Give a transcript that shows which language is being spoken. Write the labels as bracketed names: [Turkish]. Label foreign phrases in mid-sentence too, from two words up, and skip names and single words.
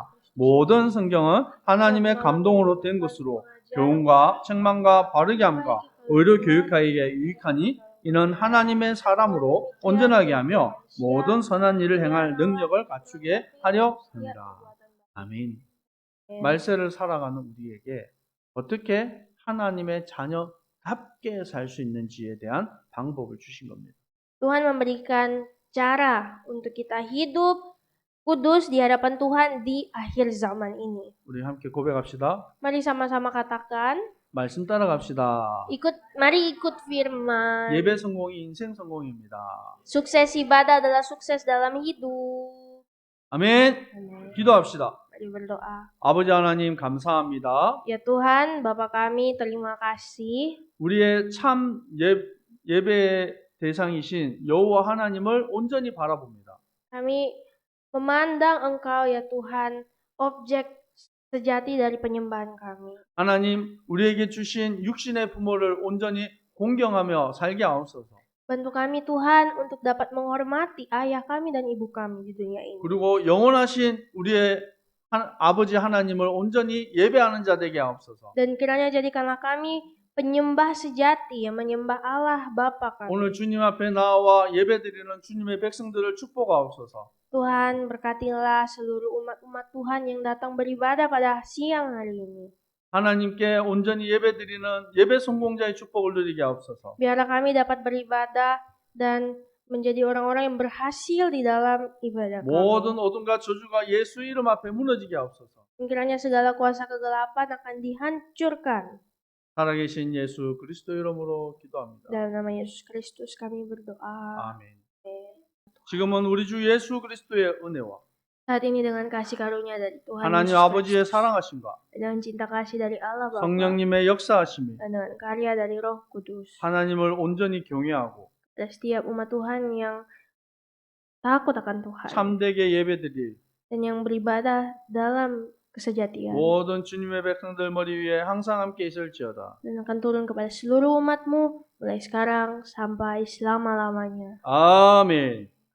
[Korean] 모든 성경은 하나님의 감동으로 된 것으로 교훈과 책망과 바르게 함과 의로 교육하기에 유익하니 이는 하나님의 사람으로 온전하게 하며 모든 선한 일을 행할 능력을 갖추게 하려 합니다. 아멘. 말세를 살아가는 우리에게 어떻게 하나님의 자녀답게 살 수 있는지에 대한 방법을 주신 겁니다. [Indonesian] Tuhan memberikan cara untuk kita hidup kudus di hadapan Tuhan di akhir zaman ini. [Korean] 우리 함께 고백합시다. [Indonesian] Mari sama-sama katakan, [Korean] 말씀 따라갑시다. [Indonesian] mari ikut firman. [Korean] 예배 성공이 인생 성공입니다. [Indonesian] Sukses ibadah adalah sukses dalam hidup. [Korean] 아멘. [Indonesian] Amin. [Korean] 기도합시다. [Indonesian] Mari berdoa. [Korean] 아버지 하나님 감사합니다. [Indonesian] Ya Tuhan, Bapa kami, terima kasih. [Korean] 우리의 참 예배의 대상이신 여호와 하나님을 온전히 바라봅니다. [Indonesian] Kami memandang Engkau ya Tuhan, objek sejati dari penyembahan kami. [Korean] 하나님, 우리에게 주신 육신의 부모를 온전히 공경하며 살게 하옵소서. [Indonesian] Bantu kami Tuhan untuk dapat menghormati ayah kami dan ibu kami di dunia ini. [Korean] 그리고 영원하신 우리의 아버지 하나님을 온전히 예배하는 자 되게 하옵소서. [Indonesian] Dan kiranya jadikanlah kami penyembah sejati yang menyembah Allah Bapa kami. [Korean] 오늘 주님 앞에 나와 예배드리는 주님의 백성들을 축복하옵소서. [Indonesian] Tuhan berkatilah seluruh umat-umat Tuhan yang datang beribadah pada siang hari ini. [Korean] 하나님께 온전히 예배드리는 예배 성공자의 축복을 누리게 하옵소서. [Indonesian] Biarlah kami dapat beribadah dan menjadi orang-orang yang berhasil di dalam ibadah kami. [Korean] 모든 어둠과 저주가 예수 이름 앞에 무너지게 하옵소서. [Indonesian] Kiranya segala kuasa kegelapan akan dihancurkan. [Korean] 살아계신 예수 그리스도 이름으로 기도합니다. [Indonesian] Dalam nama Yesus Kristus kami berdoa. [Korean] 아멘. 지금은 우리 주 예수 그리스도의 은혜와 [Indonesian] Saat ini dengan kasih karunia dari Tuhan [Korean] 하나님 [Indonesian] Yesus [Korean] 아버지의 [Indonesian] Kristus, [Korean] 사랑하심과 [Indonesian] dengan cinta kasih dari Allah Bapa [Korean] 성령님의 역사하심이 [Indonesian] dan dengan karya dari Roh Kudus. [Korean] 하나님을 온전히 경외하고 [Indonesian] Dan setiap umat Tuhan yang takut akan Tuhan [Korean] 참되게 예배드릴 [Indonesian] dan yang beribadah dalam kesejatian [Korean] 모든 주님의 백성들 머리 위에 항상 함께 있을지어다. [Indonesian] dan akan turun kepada seluruh umatmu mulai sekarang sampai selama-lamanya. [Korean] 아멘.